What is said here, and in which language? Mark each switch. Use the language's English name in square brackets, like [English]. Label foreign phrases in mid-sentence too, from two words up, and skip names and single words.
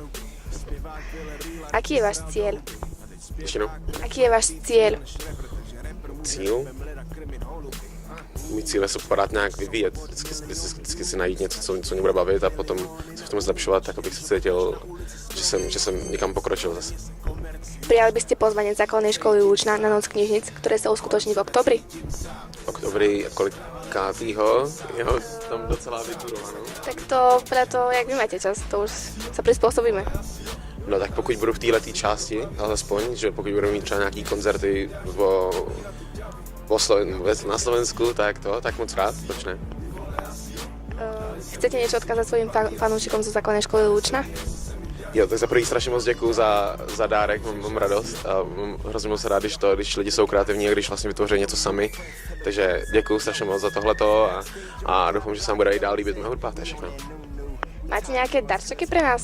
[Slovak] Aký je váš cieľ? [Czech] Ještě no? [Slovak] Aký je váš cieľ? [Czech] Cíl? Můj cíl je se pořád nějak vyvíjet, vždycky si najít něco, co mě bude bavit a potom se v tom zlepšovat, tak abych se cítil, že jsem někam pokročil zase. [Slovak] Prijali by ste pozvanie základnej školy Lučna na Noc knižnic, ktoré sa uskutoční v oktobri? [Czech] Oktobri kolikátýho? Jo, tam docela vyturovanou. [Slovak] Tak to preto, jak vy máte čas, to už sa prispôsobíme. [Czech] No tak pokud budu v této části, alespoň, že pokud budeme mít třeba nějaký koncerty na Slovensku, tak moc rád, proč ne? [Slovak] Chcete niečo odkázať svojim fanúšikom zo základnej školy Lučna? [Czech] Jo, tak za první strašně moc děkuju za dárek, mám radost a mám hrozně moc rád, když lidi jsou kreativní a když vlastně vytvoří něco sami. Takže děkuju strašně moc za tohleto a doufám, že se vám bude i dál líbit moje hudba, to je všechno. [Slovak] Máte nějaké darčeky pre nás?